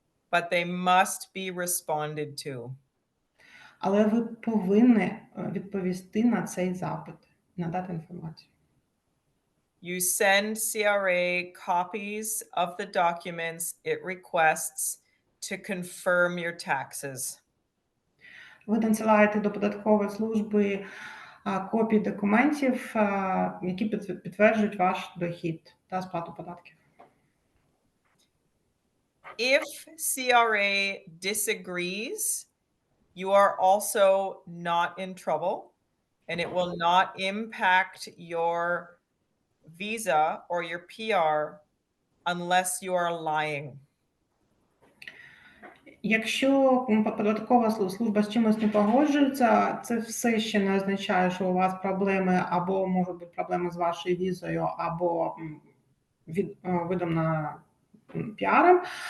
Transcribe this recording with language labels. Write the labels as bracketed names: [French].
[English] But they must be responded to. [Ukrainian] Але ви повинні відповісти на цей запит, надати інформацію. [English] You send CRA copies of the documents it requests to confirm your taxes. [Ukrainian] Ви надсилаєте до податкової служби копії документів, які підтверджують ваш дохід та сплату податків. [English] If CRA disagrees, you are also not in trouble. and it will not impact your visa or your PR unless you are lying. [Ukrainian] Якщо податкова служба з чимось не погоджується, це все ще не означає, що у вас проблеми, або можуть бути проблеми з вашою візою, або видом на піаром.